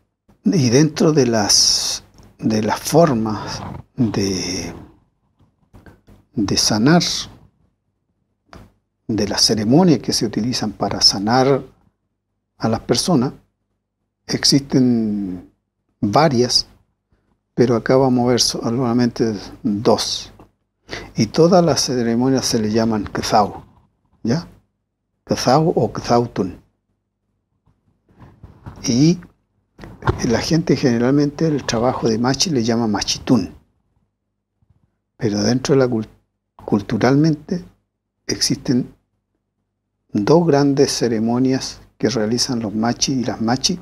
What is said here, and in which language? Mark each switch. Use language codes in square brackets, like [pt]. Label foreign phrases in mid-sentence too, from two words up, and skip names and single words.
[es] Y dentro de las formas de sanar, de las ceremonias que se utilizan para sanar a las personas, existen varias, pero acá vamos a ver solamente dos. Y todas las ceremonias se le llaman Kthau, ¿ya? [arn] Kthau oKthautun. [es] Y la gente generalmente el trabajo de machi le llama machitún. Pero dentro de la culturalmente existen dos grandes ceremonias que realizan los machi y las machi.